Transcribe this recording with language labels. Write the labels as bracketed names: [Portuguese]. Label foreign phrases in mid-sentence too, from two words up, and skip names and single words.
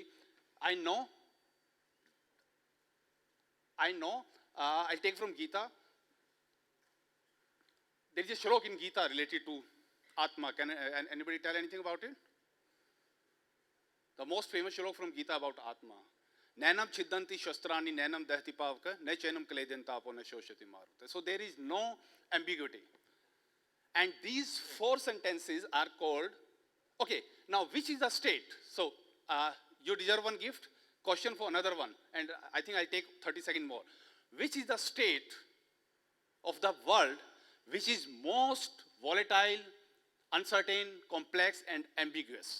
[English] I know. I'll take from Gita. There is a shlok in Gita related to Atma. Can anybody tell anything about it? The most famous shlok from Gita about Atma. [Sanskrit] नैनं छिद्दन्ति शस्त्राणि नैनं दहति पावक ने चैनं कलेदेन्तपो ने शोषति मारुते. [English] So there is no ambiguity. And these four sentences are called, okay, now which is the state? So you deserve one gift, question for another one. And I think I'll take 30 seconds more. Which is the state of the world which is most volatile, uncertain, complex, and ambiguous?